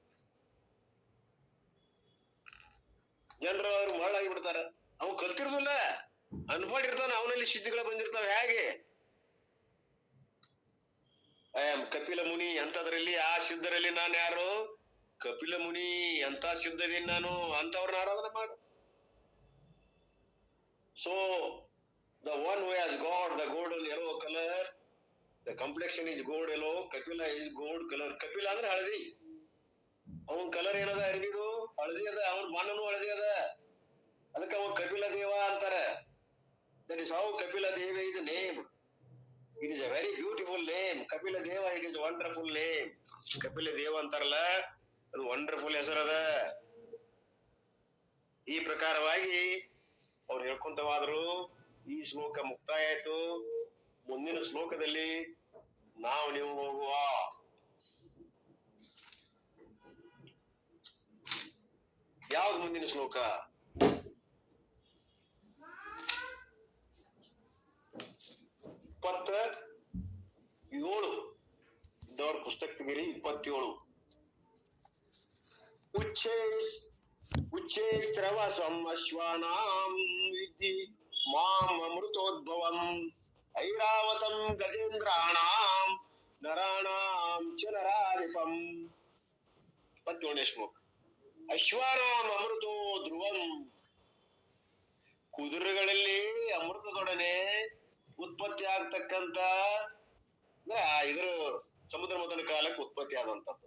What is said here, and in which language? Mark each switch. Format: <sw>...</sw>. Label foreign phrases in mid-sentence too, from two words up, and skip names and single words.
<kn>ಜನರು ಅವ್ರು ಮಳ್ಳಾಗಿ ಬಿಡ್ತಾರ, ಅವ್ ಕಲ್ತಿರೋದಿಲ್ಲ, ಅನ್ಪಡ್ ಇರ್ತಾನ, ಅವನಲ್ಲಿ ಸಿದ್ಧಿಗಳು ಬಂದಿರ್ತಾವ. ಹೇಗೆ?</kn> <en>I am</en> <kn>ಕಪಿಲ ಮುನಿ ಅಂತದ್ರಲ್ಲಿ, ಆ ಸಿದ್ಧರಲ್ಲಿ ನಾನು ಯಾರು? ಕಪಿಲ ಮುನಿ ಅಂತ ಸಿದ್ಧದೀನಿ ನಾನು ಅಂತವ್ರನ್ನ ಆರಾಧನೆ ಮಾಡು.</kn> <en>ಸೊ the one who has got the golden yellow color, the complexion is gold yellow, Kapila is gold color.</en> <kn>Kapila ಅಂದ್ರೆ ಹಳದಿ. ಅವನ್ ಕಲರ್ ಏನದ? ಅರಿವಿದು ಹಳದಿ ಅದ, ಅವನ್ ಮಣ್ಣನು ಹಳದಿ ಅದ. ಅದಕ್ಕೆ ಅವನ್ ಕಪಿಲ ದೇವ ಅಂತಾರ.</kn> <en>That is how Kapila Deva is named. It is a very beautiful name, ಕಪಿಲ ದೇವ. It is wonderful name.</en> <kn>ಕಪಿಲ ದೇವ ಅಂತಾರಲ್ಲ, ಅದು ವಂಡರ್ಫುಲ್ ಹೆಸರದ. ಈ ಪ್ರಕಾರವಾಗಿ ಅವ್ರು ಹೇಳ್ಕೊಂತವಾದ್ರು. ಈ ಶ್ಲೋಕ ಮುಕ್ತಾಯ ಆಯ್ತು. ಮುಂದಿನ ಶ್ಲೋಕದಲ್ಲಿ ನೀವು ಹೋಗುವ. ಯಾವ್ದು ಮುಂದಿನ ಶ್ಲೋಕ? ದವ್ರ ಪುಸ್ತಕ ತೆಗಿರಿ. 27.</kn> <sa>ಉಚ್ಚೈಸ್ರವಸಂ ಅಶ್ವಾನಾಂ ವಿದ್ಧಿ ಮಾಂ ಅಮೃತೋದ್ಭವಂ ಐರಾವತಂ ಗಜೇಂದ್ರಾಣಾಂ ನರಾಣಾಂ ಚ ನರಾಧಿಪಂ.</sa> <kn>27ನೇ ಶ್ಲೋಕ.</kn> <sa>ಅಶ್ವಾನಾಂ ಅಮೃತೋ ಧ್ರುವಂ.</sa> <kn>ಕುದುರೆಗಳಲ್ಲಿ ಅಮೃತದೊಡನೆ ಉತ್ಪತ್ತಿ ಆಗ್ತಕ್ಕಂತ ಇದ್ರ ಸಮುದ್ರ ಮಥನ ಕಾಲಕ್ಕೆ ಉತ್ಪತ್ತಿ ಆದಂತದ್ದು.</kn>